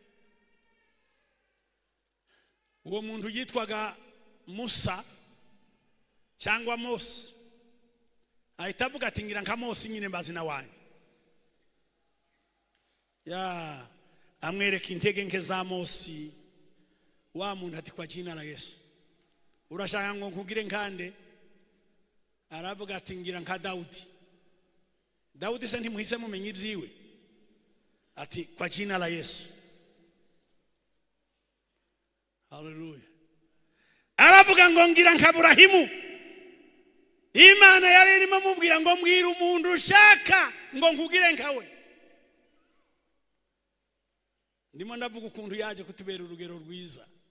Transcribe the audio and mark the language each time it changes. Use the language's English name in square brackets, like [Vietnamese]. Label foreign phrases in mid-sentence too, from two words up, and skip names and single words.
[Kinyarwanda] Uwo muntu yitwaga Musa cyangwa Mose. Ahita avuga ati ngira nka Mose nyine mbazina wanjye. Amwereka intege nke za Mose. Wa muntu ati [Swahili] kwa jina la Yesu [Kinyarwanda] urashaka ngo nkugire nkande? Aravuga ati ngira nka Dawudi. Dawudi se ntimuhise mumenye ibyiwe? [Swahili] Ati kwa jina la Yesu. Haleluya. [Kinyarwanda] Aravuga ngo ngira nka Aburahimu. Imana yari irimo mubwira ngo mbwira umuntu ushaka ngo nkugire nkawe. Ndimo ndavuga ukuntu yaje kutubera urugero rwiza.